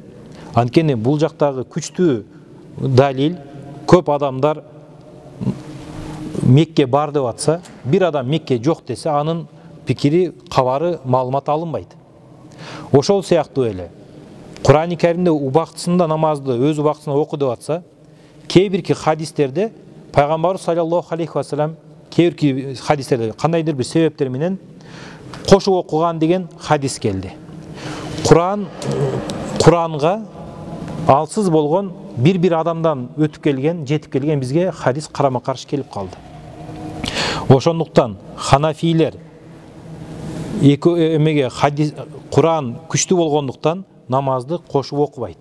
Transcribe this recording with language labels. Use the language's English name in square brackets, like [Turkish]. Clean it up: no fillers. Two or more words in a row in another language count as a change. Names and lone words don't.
[Kyrgyz] Анткени бул жактагы күчтүү далил, көп адамдар Мекке бар деп атса, бир адам Мекке жок десе, анын пикири, кабары, маалымат алынбайт. Ошол сыяктуу эле Куран-ы Каримде убактысында намазды өз убактысында оку деп атса, кээ бирки хадистерде пайгамбарыбыз [Arabic] صلى الله عليه وسلم [Kyrgyz] кээ бирки хадистерде кандайдыр бир себептер менен кошуп окуган деген хадис келди. Куранга алсыз болгон бир адамдан өтүп келген, жетип келген бизге хадис карама каршы келип калды. Ошондуктан ханафилер Куран күчтүү болгондуктан намазды кошуп окубайт.